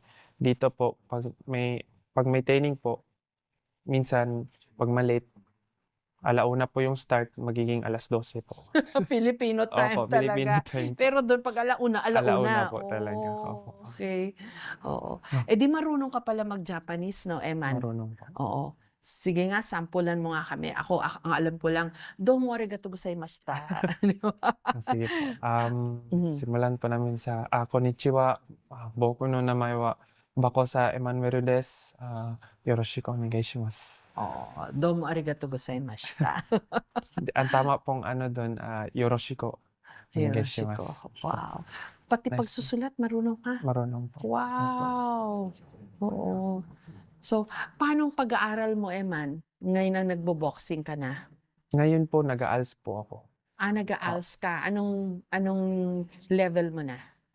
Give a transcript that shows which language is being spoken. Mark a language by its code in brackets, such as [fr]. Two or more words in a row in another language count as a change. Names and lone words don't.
[tl] Dito po, pag may training po, minsan, 'pag ma-late, 1:00 po yung start, magiging 12:00 po. [en] Filipino time [tl] Opo, Filipino talaga. time po. Pero dun 'pag alauna, 1:00 alauna. po talaga, opo. Oh, okey. Oo. Ah, Eh, di marunong ka pala mag-Japanese 'no, Eman? marunong po. Oo. Sige nga, sampulan mo nga kami. Ako, ang alam ko lang, [ja] "どうも ありがとう ございました." [tl] Di ba? Sige po. Mhm. Simulan po namin sa, [ja] こんにちは、僕の名前はバコさエマニュエルです、よろしくお願いします. [tl] Oo, [ja] "どうも ありがとう ございました." [tl] Ang tama pong ano dun, [ja] よろしく お願い Hiroshiko, します. [tl] wow. Pati Nice po. pagsusulat marunong ka? Marunong po. Opo. Wow! Oo. So, paano ang pag-aaral mo, Eman, ngayon na nagbo-boxing ka na? Ngayon po nag-a-ALS po ako. Ah, Nag-a-ALS ka. Anong anong level mo na?